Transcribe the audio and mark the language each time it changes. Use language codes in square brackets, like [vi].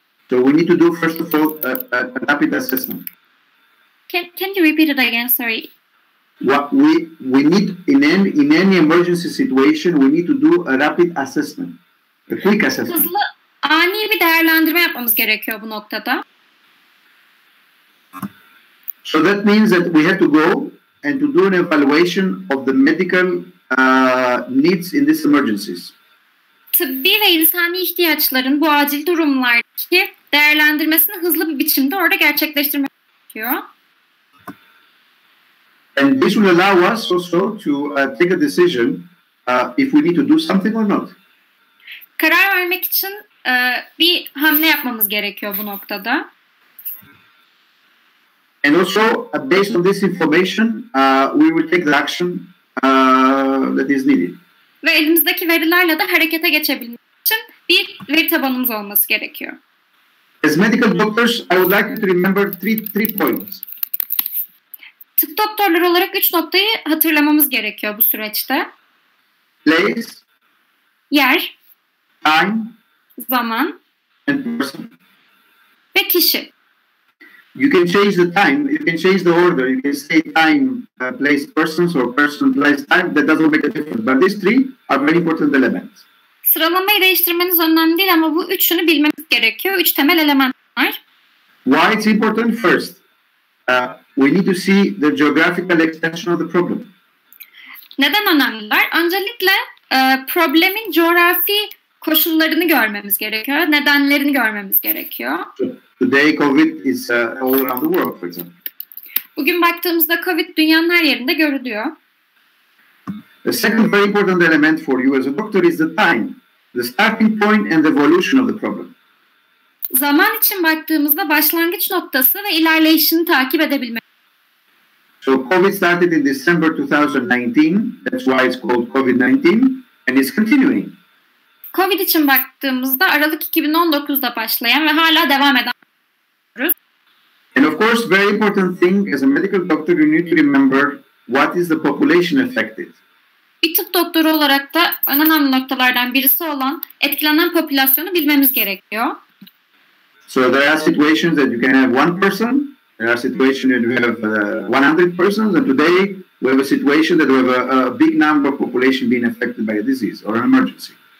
[en] So we need to do first of all a rapid assessment. Can you repeat it again? Sorry. What we need in any emergency situation, we need to do a rapid assessment, a quick assessment. [tr] Hızlı, ani bir değerlendirme yapmamız gerekiyor bu noktada. [en] So that means that we have to go and to do an evaluation of the medical needs in these emergencies. [tr] Tıbbi ve insani ihtiyaçların bu acil durumlardaki değerlendirmesini hızlı bir biçimde orada gerçekleştirmek gerekiyor. [en] And this will allow us also to take a decision if we need to do something or not. [tr] Karar vermek için bir hamle yapmamız gerekiyor bu noktada. [en] And also, based on this information, we will take the action that is needed. [tr] Ve elimizdeki verilerle de harekete geçebilmek için bir veri tabanımız olması gerekiyor. [en] As medical doctors, I would like you to remember three points. [tr] Tıp doktorları olarak 3 noktayı hatırlamamız gerekiyor bu süreçte. [en] place, [tr] yer, [en] time, [tr] zaman [en] and person. [tr] ve kişi. [en] You can change the time, you can change the order, you can say time, place, persons, or person, place, time. That doesn't make a difference. But these three are very important elements. [tr] Sıralamayı değiştirmeniz önemli değil ama bu üçünü bilmemiz gerekiyor. Üç temel element var. [en] Why it's important? First, we need to see the geographical extension of the problem. [tr] Neden önemliler? Öncelikle problemin coğrafi koşullarını görmemiz gerekiyor. Nedenlerini görmemiz gerekiyor. [en] So today, COVID is all around the world, for example. [tr] Bugün baktığımızda COVID dünyanın her yerinde görülüyor. [en] The second very important element for you as a doctor is the time, the starting point and the evolution of the problem. [tr] Zaman için baktığımızda başlangıç noktası ve ilerleyişini takip edebilmek. [en] So COVID started in December 2019. That's why it's called COVID-19, and it's continuing. [tr] COVID için baktığımızda Aralık 2019'da başlayan ve hala devam eden. [en] And of course, very important thing as a medical doctor, you need to remember what is the population affected. [tr] Bir tıp doktoru olarak da en önemli noktalardan birisi olan etkilenen popülasyonu bilmemiz gerekiyor. [en] So there are situations that you can have one person. There are situations that you have 100 persons. And today we have a situation that we have a big number of population being affected by a disease or an emergency.